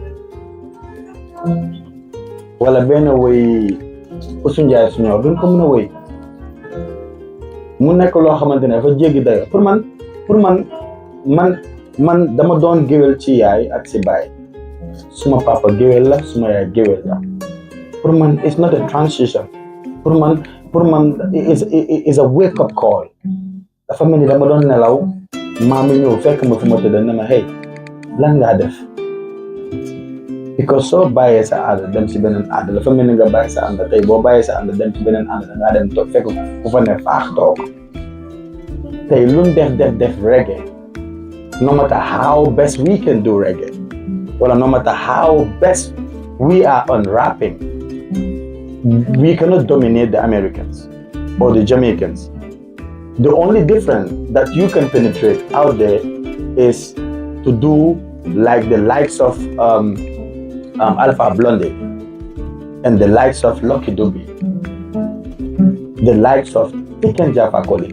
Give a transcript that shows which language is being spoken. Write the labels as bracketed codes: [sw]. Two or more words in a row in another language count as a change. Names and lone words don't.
[wo] wala benn woy Usu Njaay Suñor duñ ko mën a woy mu nekk loo xamante ne dafa jéggi dayo pour man dama doon géwél ci yaay ak si baay suma papa géwél la suma yaay géwél la pour man [en] it's not a transition [wo] pour man [en] is a wake up call [wo] dafa mel ni dama doon nelaw maami ñëw fekk ma fi ma tëdd ne ma hey lan ngaa def because soo bàyyee sa aada dem si beneen aada dafa mel ni nga bàyyi sa ànd tey boo bàyyee sa ànd dem si beneen ànd da ngaa dem toog fekk ku fa ne faax toog tey luñ def reggae [en] no matter how best we can do reggae [wo] wala [en] no matter how best we are on rapping we cannot dominate the Americans or the Jamaicans. The only difference that you can penetrate out there is to do like the likes of Alpha Blondy and the likes of Lucky Dube, the likes of Pick and Jaffa Coli.